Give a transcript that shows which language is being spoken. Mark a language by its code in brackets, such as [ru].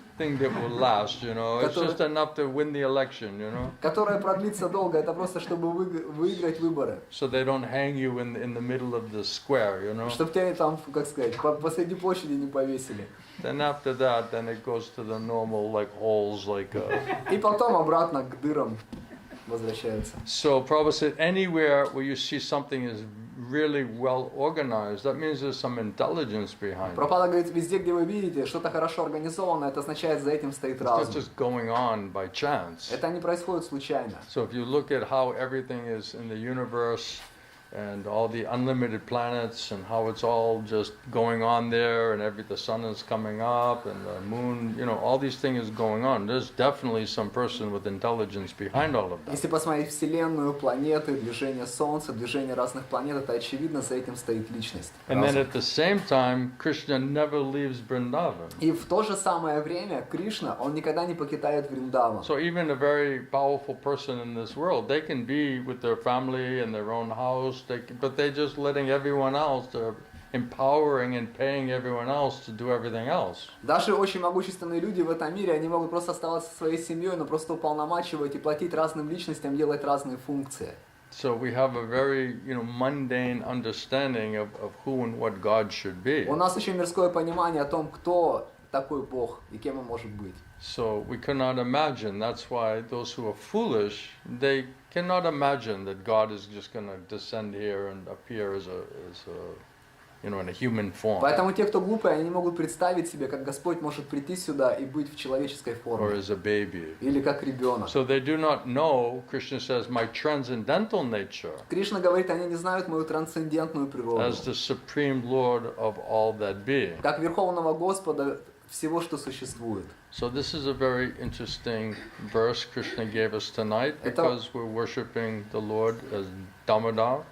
[en] Thing that will last, you know. It's just enough to win the election, you know. [ru] Которая продлится долго, это просто чтобы выиграть выборы. [en] So they don't hang you in the middle of the square, you know. [ru] Чтобы тебя там, как сказать, посреди площади не повесили. [en] Then after that, then it goes to the normal like holes, like. [ru] И потом обратно к дырам возвращаются. [en] So Prabhupada said, anywhere where you see something is really well organized, that means there's some intelligence behind it. [ru] Прабхупада говорит, везде, где вы видите что-то хорошо организовано, это означает, за этим стоит [en] It's not [ru] разум. [en] just going on by chance. [ru] Это не происходит случайно. [en] So if you look at how everything is in the universe and all the unlimited planets and how it's all just going on there and the sun is coming up and the moon, you know, all these things going on. There's definitely some person with intelligence behind all of that. [ru] Если посмотреть Вселенную, планеты, движение Солнца, движение разных планет, это очевидно, за этим стоит личность. [en] And then at the same time, Krishna never leaves Vrindavan. [ru] И в то же самое время Кришна, он никогда не покидает Вриндаван. [en] So even a very powerful person in this world, they can be with their family in their own house, but they're just letting everyone else, they're empowering and paying everyone else to do everything else. [ru] Даже очень могущественные люди в этом мире, они могут просто оставаться своей семьей, но просто уполномачивать и платить разным личностям, делать разные функции. [en] So we have a very, you know, mundane understanding of who and what God should be. [ru] У нас очень мирское понимание о том, кто такой Бог и кем он может быть. [en] So we cannot imagine. That's why those who are foolish, they cannot imagine that God is just going to descend here and appear as a you know, in a human form. [ru] Поэтому те, кто глупые, они не могут представить себе, как Господь может прийти сюда и быть в человеческой [en] Or [ru] форме. [en] as a baby. [ru] Или как ребенок. [en] So they do not know, Krishna says, my transcendental nature [ru] Кришна говорит, они не знают мою трансцендентную природу. [en] as the Supreme Lord of all that be. [ru] Как Верховного Господа всего, что существует. [en] So this is a very interesting verse Krishna gave us tonight because we're worshiping the Lord as Damodar.